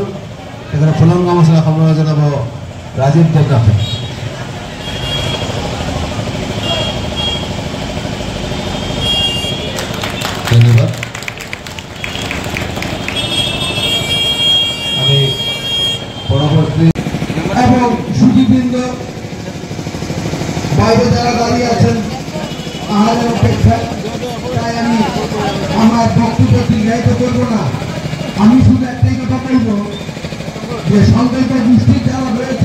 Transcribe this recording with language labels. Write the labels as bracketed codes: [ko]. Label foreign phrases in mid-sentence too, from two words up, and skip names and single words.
[as] তেখেতক ফুলাম গামোচাৰে সম্বৰ্ধনা জনাব ৰাজীৱ দেৱনাথে। ধন্যবাদ। [bn] আমি পরবর্তী এবং সুদীবৃন্দ বাইরে যারা দাঁড়িয়ে আছেন আহারের অপেক্ষায়, তাই আমি আমার বক্তব্য দীর্ঘায়িত করবো না। আমি শুধু একটাই কথা বলবো যে সংকল্প গোষ্ঠীর যারা